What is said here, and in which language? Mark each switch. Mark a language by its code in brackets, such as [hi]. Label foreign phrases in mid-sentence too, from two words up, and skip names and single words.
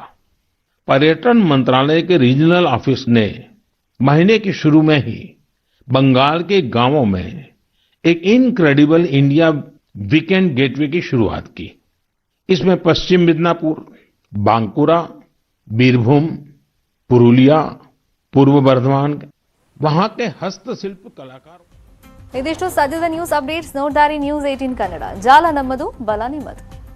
[hi] पर्यटन मंत्रालय के रीजनल ऑफिस ने महीने के शुरू में ही बंगाल के गांवों में एक इनक्रेडिबल इंडिया वीकेंड गेटवे की शुरुआत की। इसमें पश्चिम मिदनापुर, बांकुरा, बीरभूम, पुरुलिया, पूर्व बर्धमान, वहां के हस्तशिल्प कलाकार। [kn] ಇದಿಷ್ಟು ಸದ್ಯದ [en] news updates. [kn] ನೋಡ್ತಾರೆ ನ್ಯೂಸ್ 18 ಕನ್ನಡ. ಜಾಲ ನಮ್ಮದು, ಬಲ ನಿಮ್ಮದು.